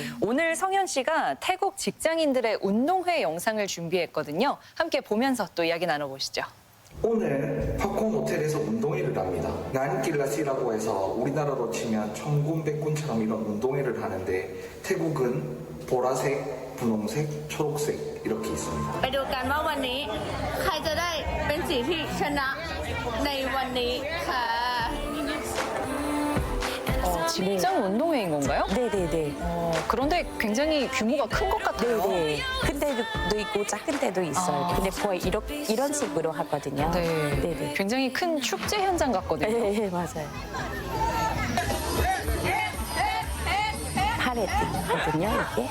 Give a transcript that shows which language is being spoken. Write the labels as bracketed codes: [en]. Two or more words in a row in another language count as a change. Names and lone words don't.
[ko] 오늘 성현 씨가 태국 직장인들의 운동회 영상을 준비했거든요. 함께 보면서 또 이야기 나눠보시죠. 오늘 팝콘 호텔에서 운동회를 합니다. 난길라시라고 해서 우리나라로 치면 천군백군처럼 이런 운동회를 하는데 태국은 보라색, 분홍색, 초록색 이렇게 있습니다. [th] ไปดูกันว่าวันนี้ใครจะได้เป็นสีที่ชนะในวันนี้ค่ะ [ko] 직장 운동회인 건가요? 네네네. 그런데 굉장히 규모가 큰 것 같아요. 네네. 큰 데도 있고 작은 데도 있어요. 근데 거의 이런 식으로 하거든요. 네. 네네. 굉장히 큰 축제 현장 같거든요. 네, 맞아요. 파레드거든요, 이게.